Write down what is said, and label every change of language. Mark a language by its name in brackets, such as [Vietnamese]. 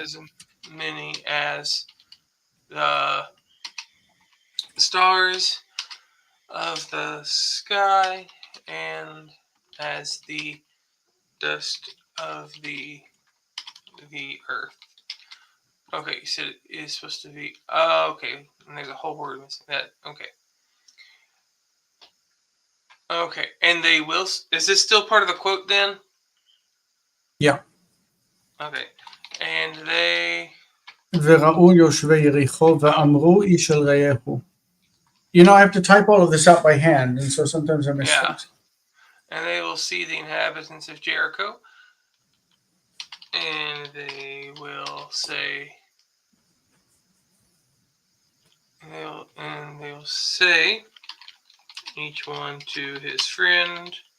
[English] as many as the stars of the sky and as the dust of the earth. Okay, you said it is supposed to be. Okay, and there's a whole word missing. That okay. Okay, and they will. Is this still part of the quote then? Yeah. Okay, and they. [Hebrew] וראו יושבי יריחו ואמרו איש אל רעהו. [English] You know, I have to type all of this out by hand, and so sometimes I miss Yeah. things. And they will see the inhabitants of Jericho, and they will say. And they'll say, each one to his friend.